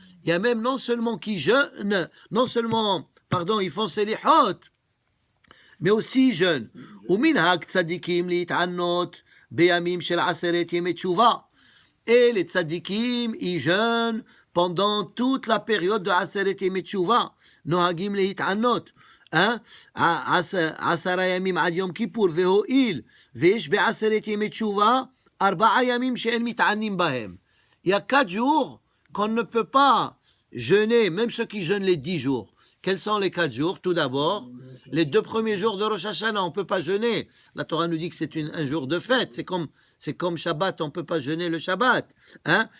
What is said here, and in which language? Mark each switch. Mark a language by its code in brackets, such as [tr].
[fr] Il y a même non seulement qui jeûnent, ils font Selihot, mais aussi ils jeûnent. [he] Uminhag tzadikim li'it'anot beyamim shel 10 yemei tshuva. [fr] Et les tzadikim, ils jeûnent pendant toute la période de 10 yemei tshuva. [he] Nohagim li'it'anot. [fr] Hein? [he] 10 ימים עד יום כיפור, והואיל ויש ב10 ימי תשובה 4 ימים שאין מתענים בהם. [fr] Il y a 4 jours qu'on ne peut pas jeûner, même ceux qui jeûnent les 10 jours. Quels sont les 4 jours? Tout d'abord, les 2 premiers jours de Rosh Hashanah, on ne peut pas jeûner. La Torah nous dit que c'est un jour de fête. C'est comme Shabbat, on ne peut pas jeûner le Shabbat. Hein?